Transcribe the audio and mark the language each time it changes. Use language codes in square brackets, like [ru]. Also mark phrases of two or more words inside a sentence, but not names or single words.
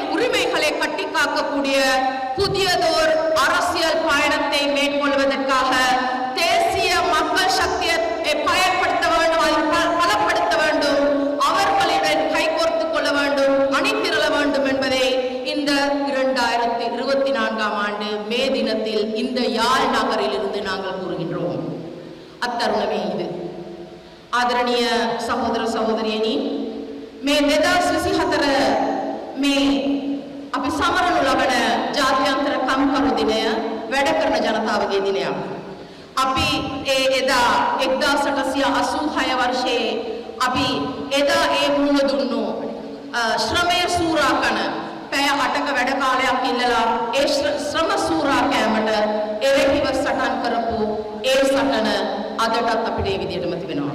[ta] உரிமைகளை கட்டி காக்கக்கூடிய புதியதோர் அரசியல் பயணத்தை மேற்கொள்வதற்காக தேசிய மக்கள் சக்தியை பயன்படுத்த வேண்டும், அதை பலப்படுத்த வேண்டும், அவர்களுடன் கைகோர்த்துக் கொள்ள வேண்டும், அணிதிரள வேண்டும் என்பதை இந்த 2024ஆம் ஆண்டு மே தினத்தில் இந்த யாழ் நகரில் இருந்து நாங்கள் கூறுகின்றோம். அத்தருணமே இது. [si] ආදරණීය සහෝදර සහෝදරියනි, මේ 2024 මේ අපි සමරනු ලබන ජාත්‍යන්තර කම්කරු දිනය වැඩ කරන ජනතාවගේ දිනයක්. අපි එදා 1886 වර්ෂයේ අපි එදා මුණ දුන්නු ශ්‍රමය සූරා කරන පැය 8ක වැඩ කාලයක් ඉල්ලලා ඒ ශ්‍රම සූරා කෑමට එරෙහිව සටන් කරපු ඒ සටන අදටත් අපිට ඒ විදිහටම තිබෙනවා.